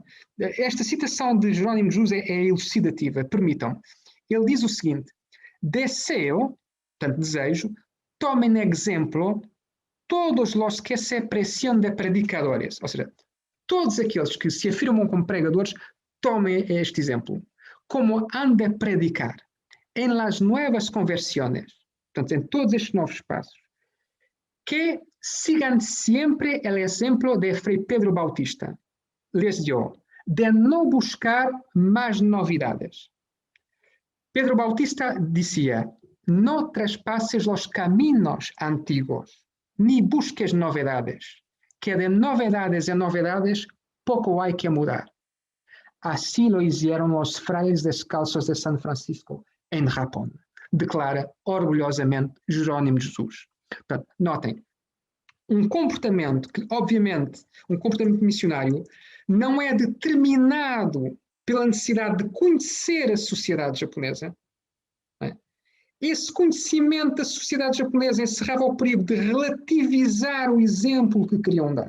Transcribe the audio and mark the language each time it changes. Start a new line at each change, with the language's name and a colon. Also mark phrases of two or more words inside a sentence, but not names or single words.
Portuguese: Esta citação de Jerónimo de Jesus é elucidativa, permitam. Ele diz o seguinte: deseo, portanto desejo, tomem exemplo todos os que se preciam de predicadores, ou seja, todos aqueles que se afirmam como pregadores, tomem este exemplo.
Spanish: Como han de predicar em las nuevas conversiones,
Portuguese: portanto, em todos estes novos passos, que sigan sempre o exemplo de Frei Pedro Bautista,
Spanish: les dio,
Portuguese: de não buscar mais novidades. Pedro Bautista dizia: não traspases os caminhos antigos,
Spanish: ni busques novedades, que de novedades en novedades pouco hay que mudar. Así lo hicieron los frailes descalzos de San Francisco en Japón,
Portuguese: declara orgulhosamente
Spanish: Jerónimo de Jesus.
Portuguese: Portanto, notem, um comportamento que, obviamente, um comportamento missionário não é determinado pela necessidade de conhecer a sociedade japonesa. Esse conhecimento da sociedade japonesa encerrava o perigo de relativizar o exemplo que queriam dar.